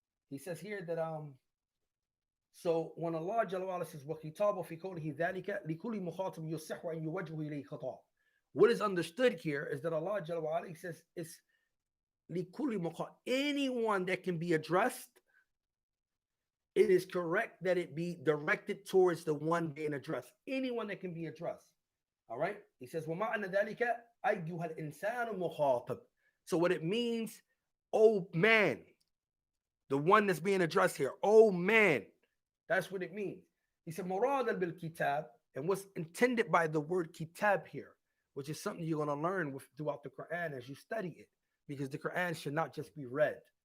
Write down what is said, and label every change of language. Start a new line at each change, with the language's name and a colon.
English: He says here that so when Allah Jalla wa Ala says
Arabic: وَخِطَابُ فِي قَوْلِهِ ذَلِكَ لِكُلِّ مُخَاطَبٍ يُصِحُّ أَنْ يُوَجَّهُ إِلَيْهِ خِطَابٌ.
English: What is understood here is that Allah Jalla wa Ala, he says, it's
Arabic: لِكُلِّ مُخَاطَبٍ,
English: anyone that can be addressed, it is correct that it be directed towards the one being addressed. Anyone that can be addressed. All right. He says,
Arabic: وَمَعْنَ ذَلِكَ أَيُّهَا الْإِنسَانُ مُخَاطَبٌ.
English: So what it means, oh man, the one that's being addressed here, oh man, that's what it means. He said,
Arabic: مُرَادًا بِالْكِتَابِ,
English: and what's intended by the word kitab here, which is something you're going to learn throughout the Quran as you study it, because the Quran should not just be read.